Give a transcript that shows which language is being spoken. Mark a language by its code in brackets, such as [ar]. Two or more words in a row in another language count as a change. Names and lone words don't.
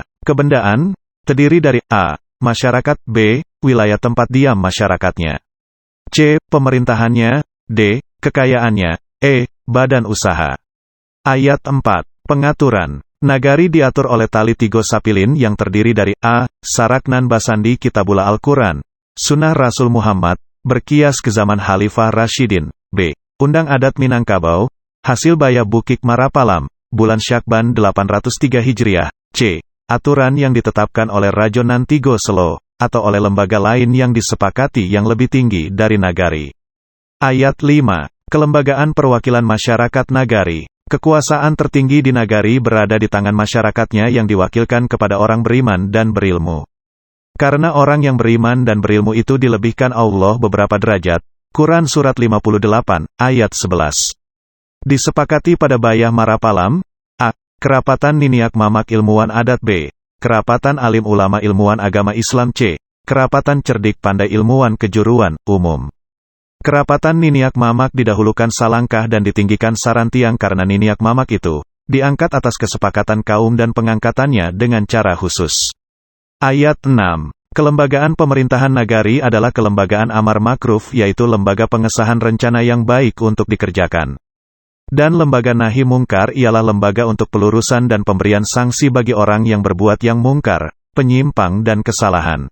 [id] Kebendaan, terdiri dari A. Masyarakat. B. Wilayah tempat diam masyarakatnya. C. Pemerintahannya. D. Kekayaannya. E. Badan usaha. Ayat 4. Pengaturan. Nagari diatur oleh Tali Tigo Sapilin yang terdiri dari A. Saraknan Basandi Kitabullah Al-Quran, Sunnah Rasul Muhammad, berkias ke zaman Khalifah Rashidin. B. Undang Adat Minangkabau, hasil Bayah Bukik Marapalam, bulan Syakban 803 Hijriah. C. Aturan yang ditetapkan oleh Rajonan Tigo Selo, atau oleh lembaga lain yang disepakati yang lebih tinggi dari nagari. Ayat 5. Kelembagaan perwakilan masyarakat nagari. Kekuasaan tertinggi di nagari berada di tangan masyarakatnya yang diwakilkan kepada orang beriman dan berilmu. Karena orang yang beriman dan berilmu itu dilebihkan Allah beberapa derajat. Quran Surat 58, ayat 11. Disepakati pada Bayah Marapalam. A. Kerapatan Niniak Mamak Ilmuwan Adat. B. Kerapatan Alim Ulama Ilmuwan Agama Islam. C. Kerapatan Cerdik Pandai Ilmuwan Kejuruan Umum. Kerapatan Niniak Mamak didahulukan Salangkah dan ditinggikan Sarantiang karena Niniak Mamak itu diangkat atas kesepakatan kaum dan pengangkatannya dengan cara khusus. Ayat 6. Kelembagaan pemerintahan nagari adalah kelembagaan amar makruf, yaitu lembaga pengesahan rencana yang baik untuk dikerjakan. Dan lembaga nahi mungkar ialah lembaga untuk pelurusan dan pemberian sanksi bagi orang yang berbuat yang mungkar, penyimpang dan kesalahan.